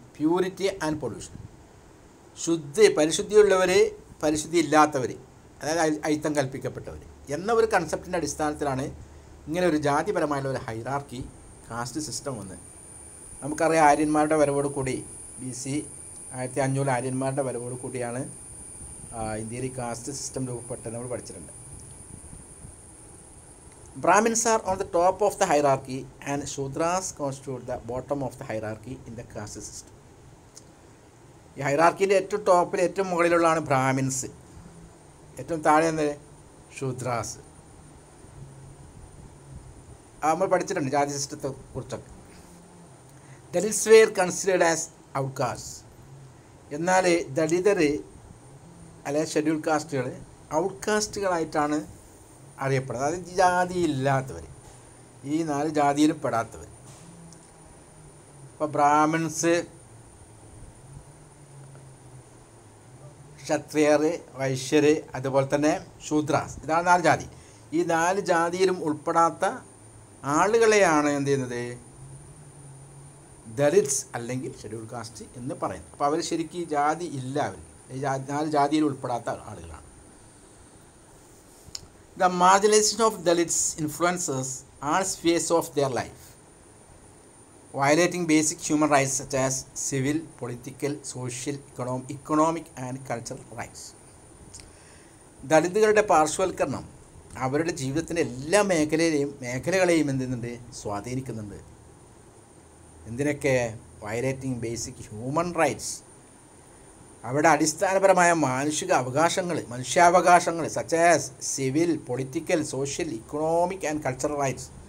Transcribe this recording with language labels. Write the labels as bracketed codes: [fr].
[en] Purity and pollution. [ml] പരിശുദ്ധിയുള്ളവർ, പരിശുദ്ധി ഇല്ലാത്തവർ, അതായത് അയിത്തം കൽപ്പിക്കപ്പെട്ടവർ എന്ന ഒരു കൺസെപ്റ്റിൻ്റെ അടിസ്ഥാനത്തിലാണ് ഇങ്ങനെ ഒരു ജാതിപരമായുള്ള ഒരു ഹൈറാർക്കി കാസ്റ്റ് സിസ്റ്റം വന്നത്. നമുക്കറിയാം, ആര്യന്മാരുടെ വരവോട് കൂടി BC 1500 ആര്യന്മാരുടെ വരവോട് കൂടിയാണ് ഇന്ത്യയിൽ കാസ്റ്റ് സിസ്റ്റം രൂപപ്പെട്ടത്. നമ്മൾ പഠിച്ചിട്ടുണ്ട്. [en] Brahmins are on the top of the hierarchy and Shudras constitute the bottom of the hierarchy in the caste system. [ml] ഈ ഹൈറാർക്കിൻ്റെ ഏറ്റവും ടോപ്പിൽ, ഏറ്റവും മുകളിലുള്ളതാണ് ബ്രാഹ്മിൻസ്, ഏറ്റവും താഴെ എന്നത് ശൂദ്രാസ്. നമ്മൾ പഠിച്ചിട്ടുണ്ട് ജാതി സിസ്റ്റത്തെ കുറിച്ചൊക്കെ. [en] Dalits were considered as outcast. [ml] എന്നാൽ ദളിതർ അല്ലെങ്കിൽ ഷെഡ്യൂൾ കാസ്റ്റുകൾ ഔട്ട്കാസ്റ്റുകളായിട്ടാണ് അറിയപ്പെടുന്നത്. അതായത് ജാതിയില്ലാത്തവർ, ഈ 4 ജാതിയിലും പെടാത്തവർ. ഇപ്പോൾ ബ്രാഹ്മിൻസ്, ക്ഷത്രിയർ, വൈശ്യർ, അതുപോലെ തന്നെ ശൂദ്രാസ്, ഇതാണ് 4 ജാതി. ഈ 4 ജാതിയിലും ഉൾപ്പെടാത്ത ആളുകളെയാണ് എന്ത് ചെയ്യുന്നത്? ദലിറ്റ്സ് അല്ലെങ്കിൽ ഷെഡ്യൂൾ കാസ്റ്റ് എന്ന് പറയുന്നത്. അപ്പോൾ അവർ ശരിക്കും ജാതി ഇല്ല, അവർ 4 ജാതിയിൽ ഉൾപ്പെടാത്ത ആളുകളാണ്. [en] The marginalization of Dalits influences all spheres of their life, violating basic human rights such as civil, political, social, economic and cultural rights. [ml] ദളിതുകളുടെ പാർശ്വവൽക്കരണം അവരുടെ ജീവിതത്തിൻ്റെ എല്ലാ മേഖലകളെയും എന്ത് ചെയ്യുന്നുണ്ട്? സ്വാധീനിക്കുന്നുണ്ട്. എന്തിനൊക്കെ? [en] violating basic human rights, [ml] അവരുടെ അടിസ്ഥാനപരമായ മനുഷ്യാവകാശങ്ങൾ [en] Such as civil, political, social, economic and cultural rights.